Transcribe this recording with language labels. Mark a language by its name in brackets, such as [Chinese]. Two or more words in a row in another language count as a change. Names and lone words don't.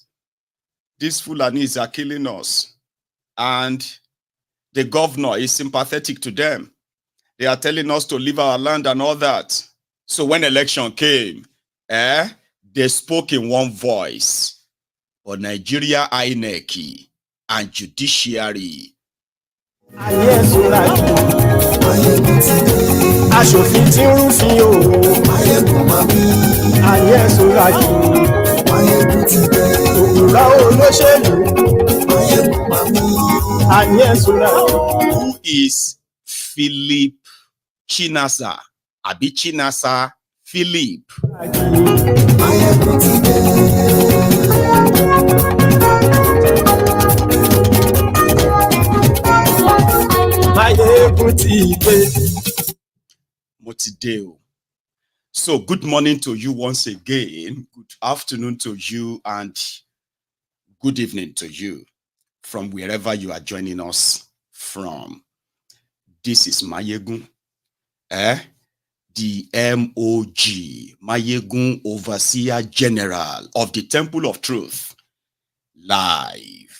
[English] These Fulanis are killing us. And the governor is sympathetic to them. They are telling us to leave our land and all that. So when election came, they spoke in one voice. But Nigeria INEC and judiciary. [Yoruba] Aṣòfin tí ń rúfin o. Maiyegun mami. Àyẹ̀sọ́lájú. Maiyegun ti dé. Òwúrọ̀ olóṣèlú. Maiyegun mami. Àyẹ̀sọ́lájú. [English] Who is Philip Chinaza? [Yoruba] Abi Chinaza Philip. Maiyegun ti dé. Maiyegun ti dé. Motideo. [English] So good morning to you once again. Good afternoon to you and good evening to you from wherever you are joining us from. This is Maiyegun, the MOG, Maiyegun Overseer General of the Temple of Truth, live.